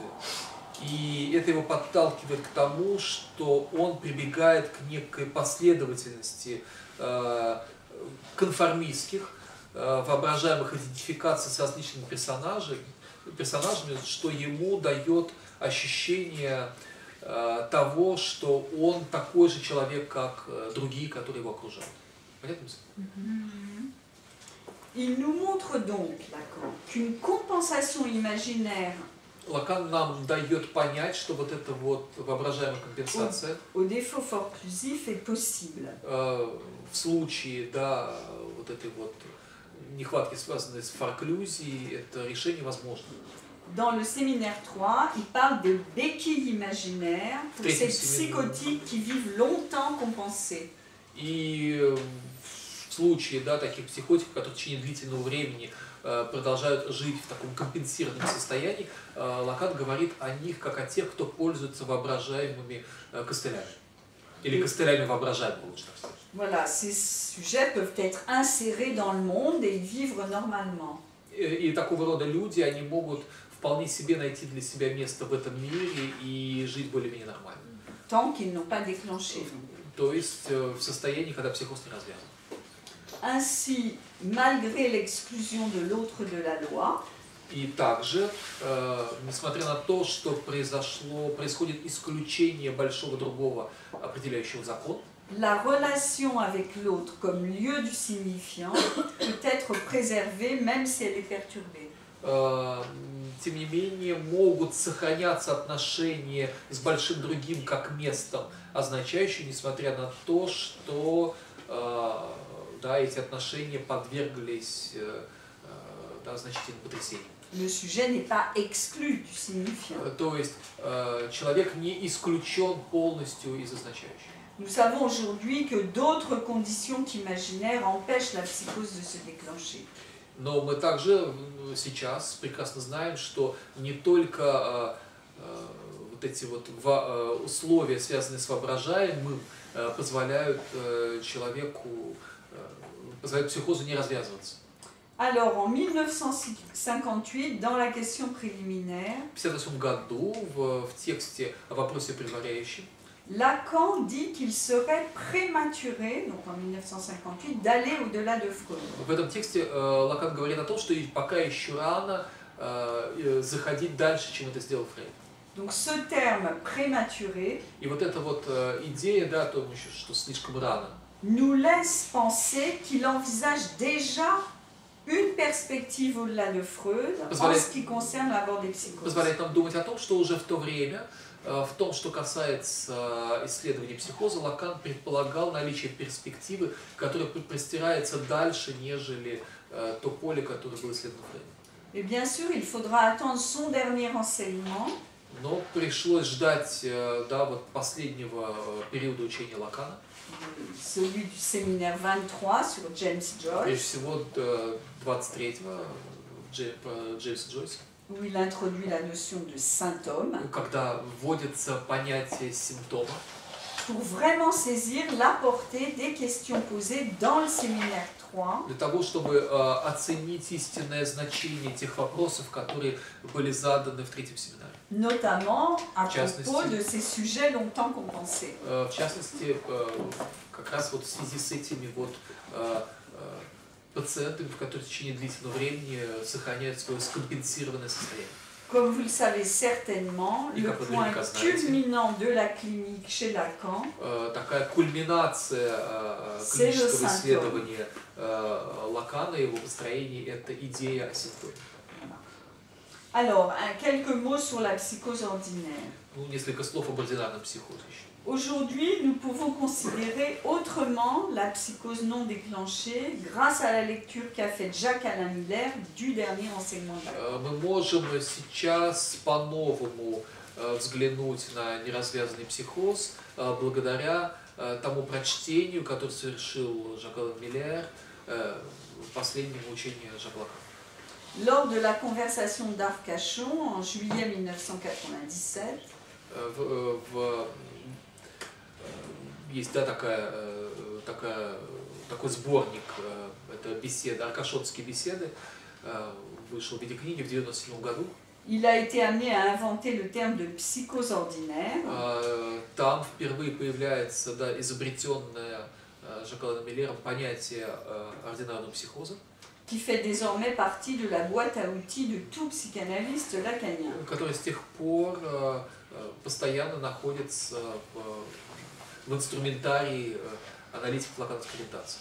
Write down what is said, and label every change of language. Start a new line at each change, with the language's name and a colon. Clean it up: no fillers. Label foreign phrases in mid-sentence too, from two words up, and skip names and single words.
Russian: И это его подталкивает к тому, что он прибегает к некой последовательности конформистских, воображаемых идентификаций с различными персонажами, что ему дает ощущение того, что он такой же человек, как другие, которые его окружают. Понятно?
French: Il nous montre donc, Lacan, qu'une compensation imaginaire
Russian: Лакан нам дает понять, что вот эта вот воображаемая компенсация
French: au défaut forclusif est possible.
Russian: В случае, да, вот этой вот нехватки, связанной с форклюзией, это решение возможно.
French: Dans le séminaire 3, il parle de béquilles imaginaires pour
Russian: Третьем
French: ces psychotiques qui vivent longtemps compensés.
Russian: И в случае, да, таких психотиков, которые в течение длительного времени продолжают жить в таком компенсированном состоянии, Лакан говорит о них как о тех, кто пользуется воображаемыми костылями. Или костылями воображаемыми, лучше так сказать.
French: Voilà, ces sujets peuvent être insérés dans le monde et vivre normalement.
Russian: И такого рода люди, они могут вполне себе найти для себя место в этом мире и жить более-менее нормально.
French: Tant qu'ils n'ont pas déclenché.
Russian: То есть в состоянии, когда психоз не развязан.
French: Ainsi, malgré l'exclusion de l'autre de la loi,
Russian: и также, несмотря на то, что происходит исключение большого другого определяющего закон,
French: la relation avec l'autre comme lieu du signifiant peut être préservée même si elle est perturbée.
Russian: Тем не менее, могут сохраняться отношения с большим другим как местом, означающим, несмотря на то, что да, эти отношения подверглись да, значительным потрясениям.
French: Le sujet n'est pas exclu du signifiant.
Russian: То есть человек не исключен полностью из означающего.
French: Nous savons aujourd'hui que d'autres conditions qu'imaginaires empêchent la psychose de se déclencher.
Russian: Но мы также сейчас прекрасно знаем, что не только вот эти вот условия, связанные с воображаемым, позволяют человеку, позволяют психозу не развязываться.
French: Alors, en 1958, dans la question préliminaire,
Russian: В 1958 году в тексте о вопросе предваряющем
French: Lacan dit qu'il serait prématuré, donc en 1958, d'aller au-delà de Freud.
Russian: В этом тексте Лакан говорит о том, что пока еще рано заходить дальше, чем это сделал Фрейд.
French: Donc ce terme prématuré
Russian: И вот эта вот идея, да, то, что слишком рано,
French: nous laisse penser qu'il envisage déjà une perspective au-delà de Freud en ce qui concerne l'abord des psychoses.
Russian: Позволяет нам думать о том, что уже в то время, в том, что касается исследования психоза, Лакан предполагал наличие перспективы, которая простирается дальше, нежели то поле, которое было исследовано Фрейдом.
French: Et bien sûr, il faudra attendre son dernier enseignement.
Russian: Но пришлось ждать, да, вот последнего периода учения Лакана.
French: Celui du séminaire 23 sur James
Russian: Прежде
French: Joyce,
Russian: всего 23-го Джеймса Джойса,
French: où il introduit la notion de symptôme,
Russian: когда вводится понятие симптома,
French: pour vraiment saisir la portée des questions posées dans le séminaire 3.
Russian: для того, чтобы оценить истинное значение тех вопросов, которые были заданы в третьем семинаре.
French: Notamment à
Russian: В частности,
French: propos de ces sujets longtemps compensés.
Russian: В частности, как раз вот в связи с этими вот пациентами, которые в течение длительного времени сохраняют свое скомпенсированное состояние.
French: Comme vous le savez certainement,
Russian: И
French: le
Russian: как вы
French: point
Russian: наверняка знаете,
French: culminant de la clinique chez Lacan,
Russian: такая кульминация клинического исследования Лакана и его построения – это идея о симптоме.
French: Alors, quelques mots sur la psychose ordinaire.
Russian: Ну, несколько слов об ординарном психозе еще.
French: Aujourd'hui, nous pouvons considérer autrement la psychose non déclenchée grâce à la lecture qu'a faite Jacques-Alain Miller du dernier enseignement de Lacan.
Russian: Мы можем сейчас по-новому взглянуть на неразвязанный психоз благодаря тому прочтению, которое совершил Жак-Алан Миллер, последнему учению Жака Лакана.
French: Lors de la conversation d'Arcachon en juillet 1997,
Russian: есть такой сборник, это беседы, аркашонские беседы, вышел в виде книги в 1997 году.
French: il a été amené à inventer le terme de psychose ordinaire.
Russian: Там впервые появляется изобретенное Жак-Аланом Миллером понятие ординарного психоза,
French: qui fait désormais partie de la boîte à outils de tout psychanalyste lacanien.
Russian: который с тех пор постоянно находится в инструментарии аналитиков лакановской ориентации.